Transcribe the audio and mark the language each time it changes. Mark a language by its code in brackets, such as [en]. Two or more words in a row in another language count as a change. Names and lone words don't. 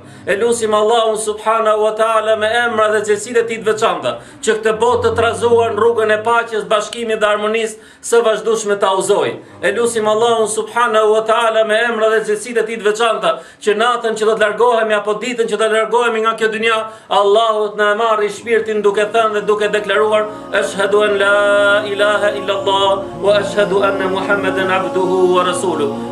[sq] E lutim Allahun [ar] سبحانه وتعالى [sq] me emra dhe cilësitë e tij të veçanta, që këtë botë të trazuar në rrugën e paqes, bashkimit dhe harmonisë së vazhdueshme ta udhëzoj. E lutim Allahun [ar] سبحانه وتعالى [sq] me emra dhe cilësitë e tij të veçanta, që natën që do të largohemi apo ditën që do të largohemi nga kjo dynja, Allahu të na marrë shpirtin duke thënë dhe duke deklaruar: [ar] أشهد أن لا إله إلا الله وأشهد أن محمدا عبده ورسوله.